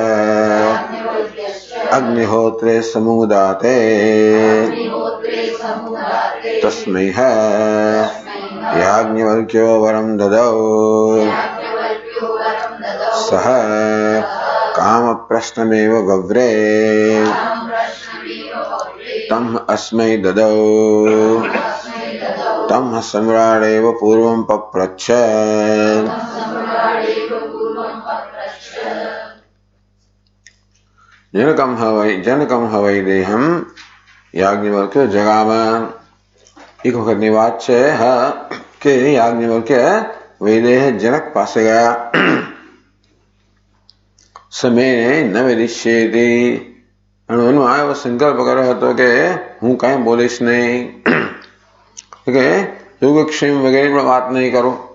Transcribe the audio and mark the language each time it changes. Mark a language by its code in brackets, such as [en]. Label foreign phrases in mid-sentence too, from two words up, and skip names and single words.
[sa] अग्निहोत्रे समुदाते तस्मै याज्ञवल्क्यो वरं ददौ सः कामप्रश्नमेव वव्रे तं अस्मै ददौ तं सम्राडेव पूर्वं पप्रच्छ। जनकं ह वै देहं याज्ञवल्क्यो जगाम। [hi] एक वक्त [gu] ની વાત છે કે યાજ્ઞવલ્ક્ય વૈદેહ જનક પાસે ગયા. [sa] समये न विदिश्येति [gu] અને એનો આ એવો સંકલ્પ કર્યો હતો કે હું કઈ બોલીશ નહીં, કે યોગક્ષેમ વગેરે પણ વાત નહીં કરું.